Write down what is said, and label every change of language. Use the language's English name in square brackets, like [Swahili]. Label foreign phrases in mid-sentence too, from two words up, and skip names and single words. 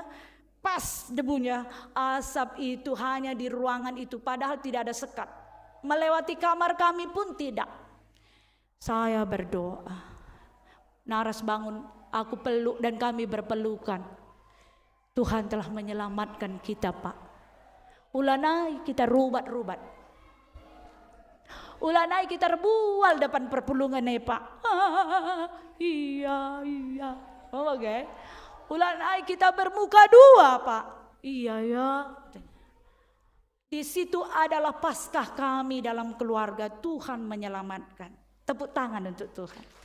[Indonesian] Pas debunya, asap itu hanya di ruangan itu, padahal tidak ada sekat. Melewati kamar kami pun tidak. Saya berdoa, Naras bangun, aku peluk dan kami berpelukan. Tuhan telah menyelamatkan kita Pak. [Batak Karo] Ulanai kita rubat. Ulanai kita rebual depan perpulungan Pak. [Indonesian] Iya. Oke. [Batak Karo] Ulanai kita [Indonesian] bermuka dua [Batak Karo] Pak. [Indonesian] Iya ya. Di situ adalah paskah kami dalam keluarga. Tuhan menyelamatkan. Tepuk tangan untuk Tuhan.